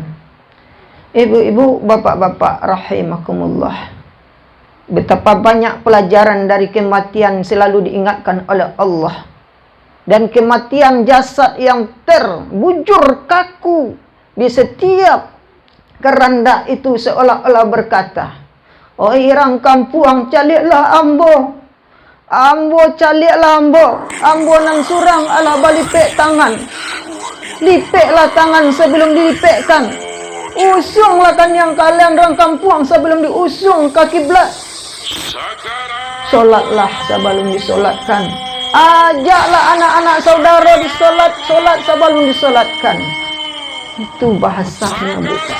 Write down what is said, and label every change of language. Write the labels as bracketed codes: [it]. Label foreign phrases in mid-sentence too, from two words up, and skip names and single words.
[id] Ibu-ibu, bapak-bapak rahimakumullah, betapa banyak pelajaran dari kematian selalu diingatkan oleh Allah. Dan kematian jasad yang terbujur kaku di setiap keranda itu seolah-olah berkata, [min] "Oh irang kampung, caliklah ambo. Ambo caliklah ambo. Ambo nan surang ala balipek tangan. Lipeklah tangan sebelum dilipekkan. Usunglah kan yang kalian orang kampung sebelum diusung ke kiblat. Solatlah sebelum disolatkan. Ajaklah anak-anak saudara disolat sebelum disolatkan." [id] Itu bahasanya bukan.